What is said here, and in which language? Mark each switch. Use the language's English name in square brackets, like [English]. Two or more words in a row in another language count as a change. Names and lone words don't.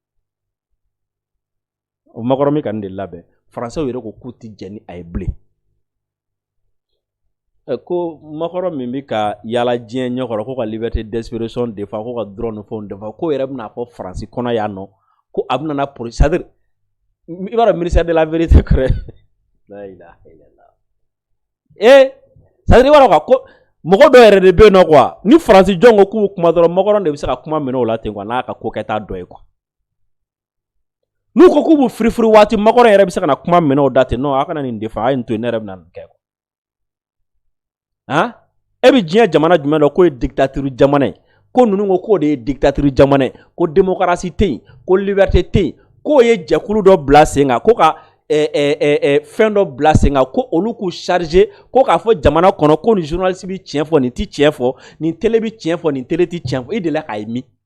[Bambara] o makɔrɔ min ka nin de labɛn Français yɛrɛ ko k'u tɛ jɛ ni a ye bilen ko makɔrɔ min bɛ ka yala diɲɛ ɲɛkɔrɔ ko ka [French] liberté d'expression [Bambara] défend ko ka droit ni fɛnw défend ko yɛrɛ bɛna fɔ Faransi kɔnɔ yan nɔ ko a bɛna na [French] c'est-à-dire [Bambara] i b'a dɔn [French] ministère de la vérité [Bambara] kɔrɔ la [Arabic] ilaha illallah [French] c'est-à-dire [Bambara] i b'a dɔn ko mɔgɔ dɔ yɛrɛ de bɛ yen nɔ quoi ni Faransi jɔn ko k'u kuma dɔrɔn makɔrɔ de bɛ se ka kuma minɛ o la ten quoi n'a ka ko kɛta dɔ ye quoi n'u ko k'u b'u firifiri waati makɔrɔ yɛrɛ bɛ se ka na kuma minɛ o da ten non a kana nin défend a ye nin to yen ne yɛrɛ bɛna nin kɛ quoi e bɛ diɲɛ jamana jumɛn dɔ k'o ye dictature jamana ye ko ninnu ko k'o de ye dictature jamana ye ko démocratie tɛ yen ko liberté tɛ yen k'o ye jɛkulu dɔ bila sen kan ko ka fɛn dɔ bila sen kan ko olu k'u charger ko k'a fɔ jamana kɔnɔ ko nin journaliste bɛ tiɲɛ fɔ nin tɛ tiɲɛ fɔ nin télé bɛ tiɲɛ fɔ nin télé tɛ tiɲɛ fɔ i delila k'a ye min